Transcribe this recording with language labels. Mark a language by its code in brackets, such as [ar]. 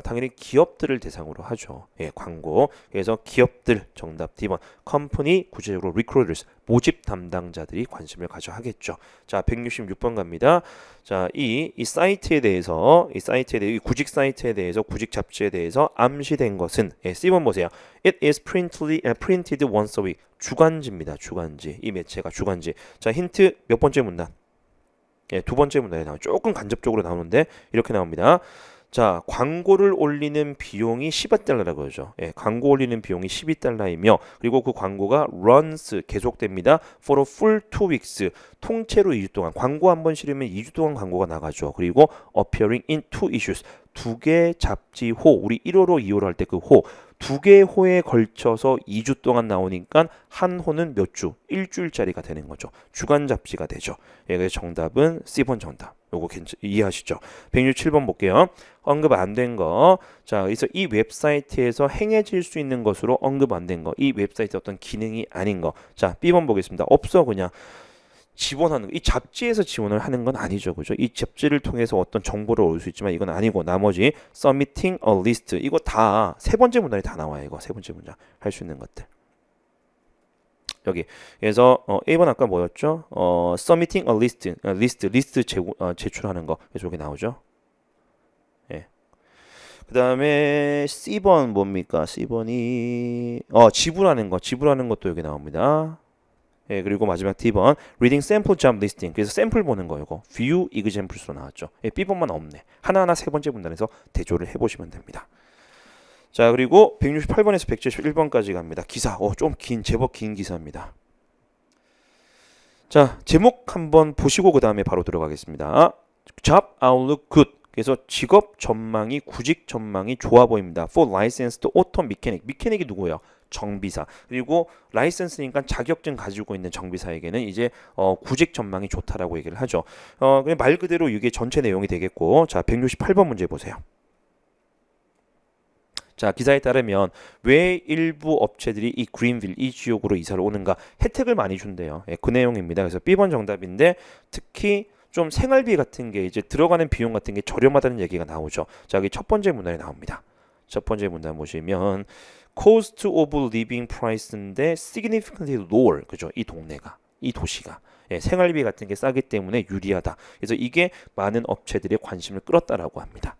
[ko] 당연히 기업들을 대상으로 하죠. 예, 광고. 그래서 기업들 정답 D번. company 구체적으로 recruiters 모집 담당자들이 관심을 가져 하겠죠. 자, 166번 갑니다. 자, 이 사이트에 대해서 이 구직 사이트에 대해서 구직 잡지에 대해서 암시된 것은 C번 보세요. [en] It is printed once a week. [ko] 주간지입니다. 주간지. 이 매체가 주간지. 자, 힌트 몇 번째 문단? 예, 두 번째 문단에 나와요. 조금 간접적으로 나오는데 이렇게 나옵니다. 자, 광고를 올리는 비용이 12달러라고 그러죠. 예, 광고 올리는 비용이 12달러이며 그리고 그 광고가 runs 계속됩니다. [en] for a full 2 weeks. [ko] 통째로 2주 동안. 광고 한 번 실으면 2주 동안 광고가 나가죠. 그리고 [en] appearing in 2 issues. [ko] 두 개 잡지호. 우리 1호로 2호로 할 때 그 호. 두 개의 호에 걸쳐서 2주 동안 나오니까 한 호는 몇 주? 일주일짜리가 되는 거죠. 주간 잡지가 되죠. 예, 그래서 정답은 C번 정답. 요거 이해하시죠? 167번 볼게요. 언급 안 된 거. 자, 그래서 이 웹사이트에서 행해질 수 있는 것으로 언급 안 된 거. 이 웹사이트 어떤 기능이 아닌 거. 자, B번 보겠습니다. 없어 그냥. 지원하는 이 잡지에서 지원을 하는 건 아니죠, 그죠? 이 잡지를 통해서 어떤 정보를 얻을 수 있지만 이건 아니고 나머지 [en] submitting a list [ko] 이거 다 세 번째 문단이 다 나와요. 이거 세 번째 문장 할 수 있는 것들 여기. 그래서 1번 아까 뭐였죠? [en] submitting a list [ko] 제출하는 거 저기 나오죠. 예. 그 다음에 C번 뭡니까? C번이 지불하는 것도 여기 나옵니다. 예, 그리고 마지막 D번 [en] reading sample job listing. [ko] 그래서 샘플 보는 거 이거 [en] view examples [ko] 로 나왔죠. 예, B번만 없네. 하나하나 세 번째 문단에서 대조를 해보시면 됩니다. 자, 그리고 168번에서 171번까지 갑니다. 기사. 좀 제법 긴 기사입니다. 자, 제목 한번 보시고 그 다음에 바로 들어가겠습니다. [en] Job outlook good. [ko] 그래서 직업 전망이 구직 전망이 좋아 보입니다. [en] For licensed auto mechanic. [ko] 미케닉이 누구예요? 정비사. 그리고 라이센스니까 자격증 가지고 있는 정비사에게는 이제 구직 전망이 좋다라고 얘기를 하죠. 그냥 말 그대로 이게 전체 내용이 되겠고, 자 168번 문제 보세요. 자, 기사에 따르면 왜 일부 업체들이 이 그린빌, 이 지역으로 이사를 오는가? 혜택을 많이 준대요. 예, 그 내용입니다. 그래서 B번 정답인데 특히 좀 생활비 같은 게 이제 들어가는 비용 같은 게 저렴하다는 얘기가 나오죠. 자, 여기 첫 번째 문단에 나옵니다. 첫 번째 문단 보시면 [en] cost of living price인데 significantly lower. [ko] 그죠? 이 동네가, 이 도시가. 예, 생활비 같은 게 싸기 때문에 유리하다. 그래서 이게 많은 업체들의 관심을 끌었다라고 합니다.